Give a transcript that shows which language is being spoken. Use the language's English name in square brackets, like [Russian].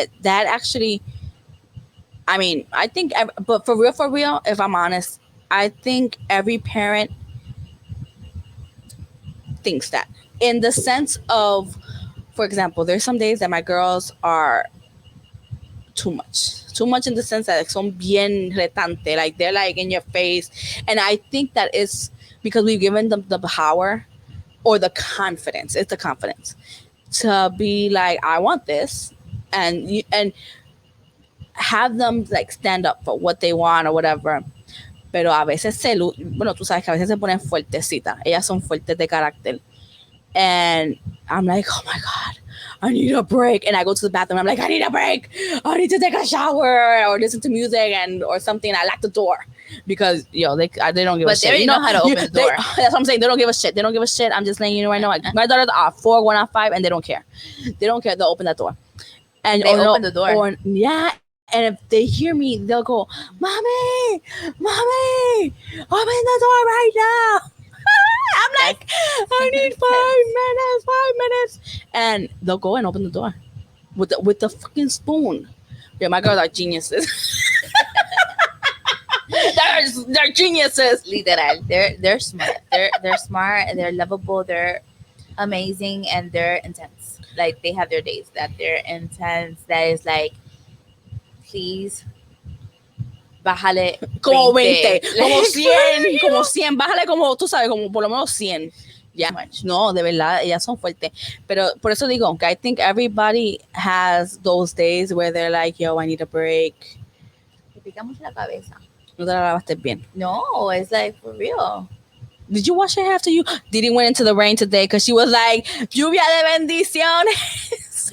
[English] That actually, I mean, I think, but for real, if I'm honest, I think every parent thinks that, in the sense of, for example, there's some days that my girls are too much in the sense that, like, [Spanish] son bien retante, [English] like they're like in your face. And I think that is because we've given them the power or the confidence. It's the confidence to be like, I want this, and have them like stand up for what they want or whatever. [Spanish] Pero a veces bueno, tú sabes que a veces se ponen fuertecitas. Ellas son fuertes de carácter. [English] And I'm like, oh my God, I need a break. And I go to the bathroom. I'm like, I need a break. I need to take a shower or listen to music or something. I lock the door because they don't give a But they shit. already know how to open the door. That's what I'm saying. They don't give a shit. They don't give a shit. I'm just letting you know right now. Like, my daughters are 4, going on 5, and they don't care. They don't care. They'll open that door. And They open the door. Or, yeah. And if they hear me, they'll go, Mommy, Mommy, open the door right now. I'm like, I need 5 minutes, and they'll go and open the door with the fucking spoon. Yeah, my girls are geniuses. they're geniuses. Literal. They're smart. They're smart, and they're lovable. They're amazing, and they're intense. Like, they have their days that they're intense. That is like, please, [Spanish] bájale Como 20. 20, como 100, como 100, bájale como, tú sabes, como por lo menos 100. Ya, no, de verdad, ellas son fuertes. Pero por eso digo, [English] I think everybody has those days where they're like, yo, I need a break. [Spanish] Me pica mucho la cabeza. No te la lavaste bien. [English] No, it's like, for real. Did you wash your hair after you? Didi went into the rain today because she was like, [Spanish] lluvia de bendiciones.